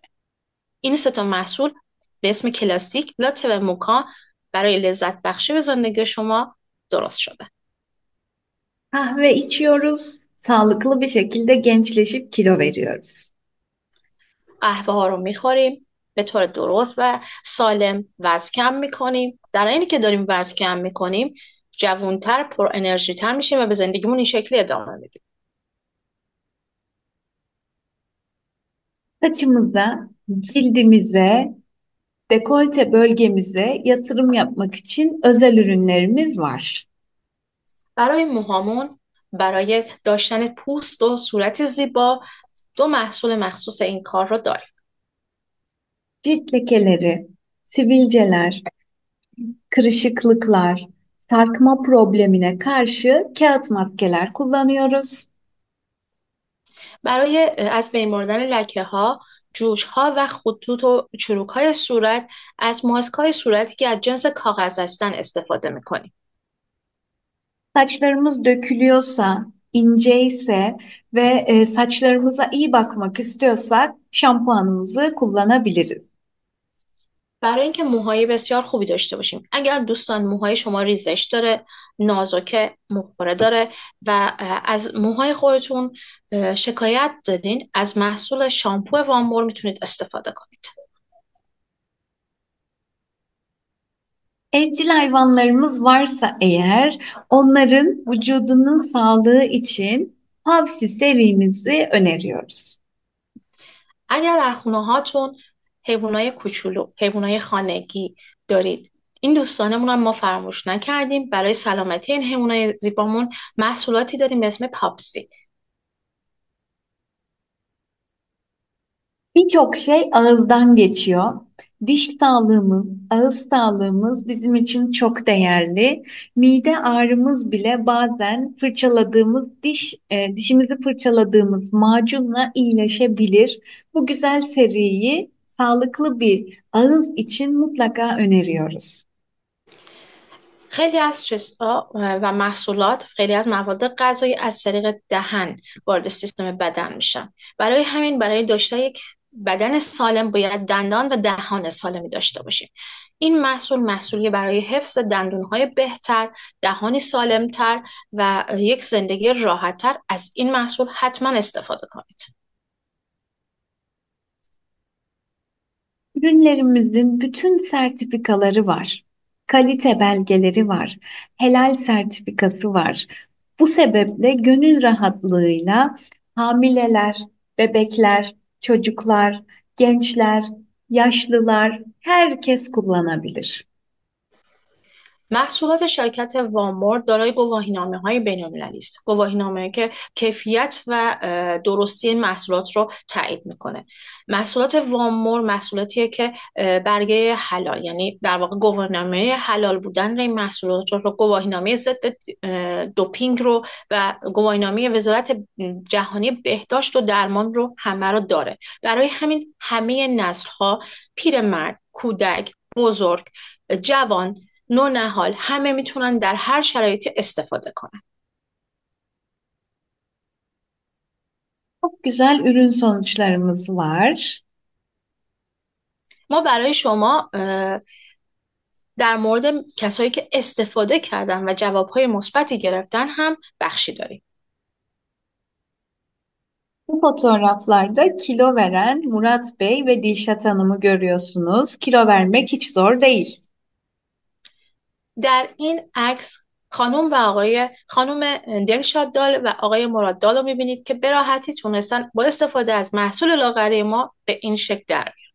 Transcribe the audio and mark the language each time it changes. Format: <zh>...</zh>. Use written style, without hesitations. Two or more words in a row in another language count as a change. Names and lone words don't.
<fa>این سه تا محصول به اسم کلاسیک لاته و موکا برای لذت بخشی به زندگی شما درست شده.</fa> <tr>Kahve içiyoruz, sağlıklı bir şekilde gençleşip kilo veriyoruz.</tr> <fa>قهوه ها رو میخوریم، به طور درست و سالم وزن کم میکنیم. در اینی که داریم وزن کم میکنیم جوانتر، پر انرژی تر میشیم و به زندگیمون این şekli ادامه میدیم.</fa> <tr>Saçımıza, cildimize, dekolte bölgemize yatırım yapmak için özel ürünlerimiz var.</tr> <fa>برای موهامون، برای داشتن پوست و صورت زیبا، دو محصول مخصوص این کار رو داریم.</fa> <tr>Cilt lekeleri, sivilceler, kırışıklıklar, sarkma problemine karşı kağıt maskeler kullanıyoruz.</tr> <fa>برای از بین بردن لکه ها، جوش ها و خطوط و چروک های صورت از ماسک های صورتی که از جنس کاغذ هستن استفاده میکنیم.</fa> <tr>Saçlarımız dökülüyorsa, inceyse ve saçlarımıza iyi bakmak istiyorsak şampuanımızı kullanabiliriz.</tr> <fa>برای اینکه موهای بسیار خوبی داشته باشیم، اگر دوستان موهای شما ریزش داره، نازک، مخمره داره و از موهای خودتون شکایت دادین، از محصول شامپو وامور میتونید استفاده کنید.</fa> <tr>Evcil hayvanlarımız varsa eğer onların vücudunun sağlığı için Pavsi serimizi öneriyoruz.</tr> <fa>اگر در خونه هاتون حیوانای کوچولو، حیوانای خانگی دارید، این دوستانمون هم ما فراموش نکردیم. برای سلامتی این حیوانای زیبامون محصولاتی داریم به اسم پاپسی.</fa> <tr>Birçok şey ağızdan geçiyor. Diş sağlığımız, ağız sağlığımız bizim için çok değerli. Mide ağrımız bile bazen dişimizi fırçaladığımız macunla iyileşebilir. Bu güzel seriyi sağlıklı bir ağız için mutlaka öneriyoruz.</tr> <fa>خیلی از چیزها و محصولات، خیلی از مواد غذایی از طریق دهن وارد سیستم بدن میشن. برای همین برای داشتن یک بدن سالم باید دندان و دهان سالمی داشته باشیم. این محصول محصولی برای حفظ دندونهای بهتر، دهانی سالمتر و یک زندگی راحتتر. از این محصول حتما استفاده کنید.</fa> <tr>Ürünlerimizin bütün sertifikaları var. Kalite belgeleri var. Helal sertifikası var. Bu sebeple gönül rahatlığıyla hamileler, bebekler, çocuklar, gençler, yaşlılar herkes kullanabilir.</tr> <fa>محصولات شرکت وامور دارای گواهینامه های بین المللی است. گواهینامه که کیفیت و درستی این محصولات رو تایید میکنه. محصولات وامور محصولاتیه که برگه حلال، یعنی در واقع گواهینامه حلال بودن این محصولات رو، گواهینامه ضد دوپینگ رو و گواهینامه وزارت جهانی بهداشت و درمان رو همه رو داره. برای همین همه نسل ها، پیرمرد، کودک، بزرگ، جوان، نونهال، همه میتونن در هر شرایطی استفاده کنن.</fa> <tr>Çok güzel ürün sonuçlarımız var.</tr> <fa>ما برای شما در مورد کسایی که استفاده کردن و جوابهای مثبتی گرفتن هم بخشی داریم.</fa> <tr>Bu fotoğraflarda kilo veren Murat Bey ve Dilşat Hanım'ı görüyorsunuz. Kilo vermek hiç zor değil.</tr> <fa>در این عکس خانم دلشاد دال و آقای مراد دال رو میبینید که به راحتی تونستن با استفاده از محصول لاغری ما به این شکل در.</fa>